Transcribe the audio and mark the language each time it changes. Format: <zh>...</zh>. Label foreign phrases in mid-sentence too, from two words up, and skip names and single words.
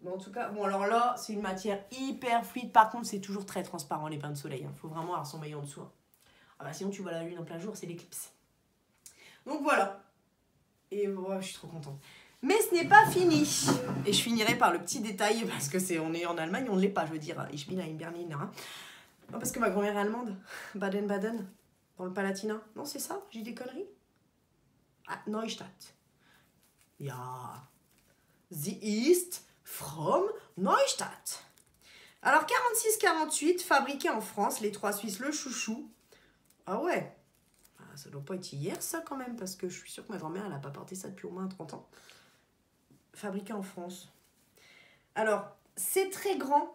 <fr>Mais en tout cas, bon alors là, c'est une matière hyper fluide. Par contre, c'est toujours très transparent, les bains de soleil. Il faut vraiment avoir son maillot en dessous. Hein. Ah bah sinon, tu vois la lune en plein jour, c'est l'éclipse. Donc voilà. Et voilà, je suis trop contente. Mais ce n'est pas fini. Et je finirai par le petit détail, parce que on est en Allemagne, on ne l'est pas, je veux dire.</fr> <de>Ich bin ein Berliner.</de> <fr>Hein. Non, parce que ma grand-mère est allemande. Baden-Baden. Dans le Palatinat. Non, c'est ça? J'ai des conneries?</fr> <de>Ah, Neustadt. Ja. Sie ist from Neustadt.</de> <fr>Alors, 46-48, fabriqué en France, les 3 Suisses, le chouchou. Ah ouais. Ah, ça doit pas être hier, ça, quand même, parce que je suis sûre que ma grand-mère, elle n'a pas porté ça depuis au moins 30 ans. Fabriqué en France. Alors, c'est très grand.</fr>